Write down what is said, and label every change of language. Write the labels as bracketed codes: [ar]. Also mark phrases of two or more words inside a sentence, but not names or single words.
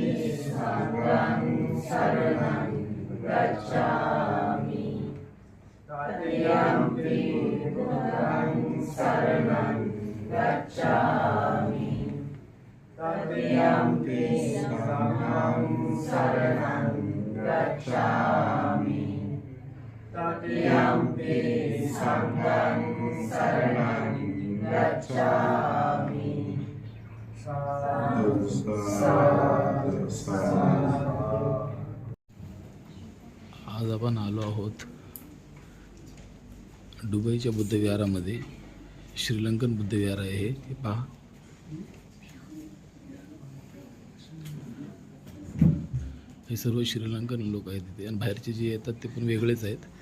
[pi] संघं शरणं गच्छामि तृतीयम्पि बुद्धं शरणं गच्छामि तृतीयम्पि संघं शरणं गच्छामि तृतीयम्पि संघं शरणं गच्छामि। [mr] आज आपण आलो आहोत दुबईच्या बुद्ध विहारामध्ये. श्रीलंकन बुद्ध विहार आहे हे पहा. हे सर्व श्रीलंकन लोक आहेत तिथे, आणि बाहेरचे जे येतात ते पण वेगळेच आहेत.